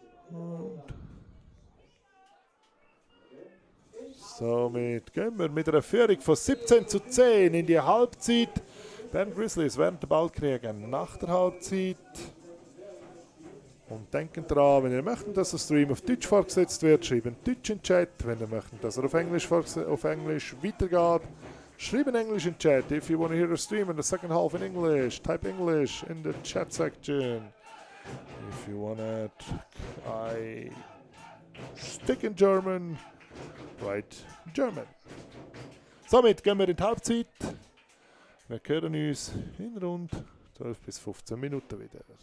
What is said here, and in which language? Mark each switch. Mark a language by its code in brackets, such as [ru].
[de] Und somit gehen wir mit einer Führung von 17:10 in die Halbzeit. Bern Grizzlies werden den Ball kriegen nach der Halbzeit. Und denken daran, wenn ihr möchtet, dass der Stream auf Deutsch fortgesetzt wird, schreiben Deutsch in den Chat. Wenn ihr möchtet, dass er auf Englisch weitergeht, schreiben Englisch in den Chat. [en] If you want to hear the stream in the second half in English, type English in the chat section. If you want it, I stick in German, write German. [de] Somit gehen wir in die Halbzeit. Wir hören uns in rund 12 bis 15 Minuten wieder.